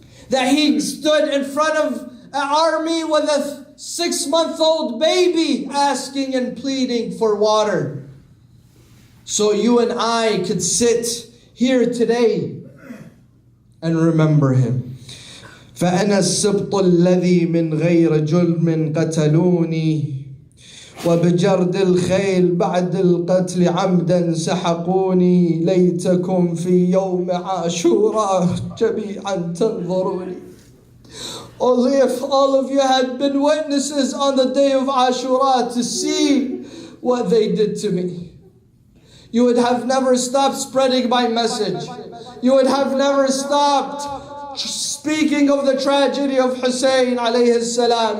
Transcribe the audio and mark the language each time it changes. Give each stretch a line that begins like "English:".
English: That he stood in front of an army with a 6-month-old baby asking and pleading for water. So you and I could sit here today and remember him.
Arabic: فأنا السبط الذي من غير جلم قتلوني وبجرد الخيل بعد القتل عمدا سحقوني ليتكم في يوم عاشوراء جميعا تنظروني.
English: Only if all of you had been witnesses on the day of Ashura to see what they did to me, you would have never stopped spreading my message. You would have never stopped speaking of the tragedy of Hussein alayhi salam.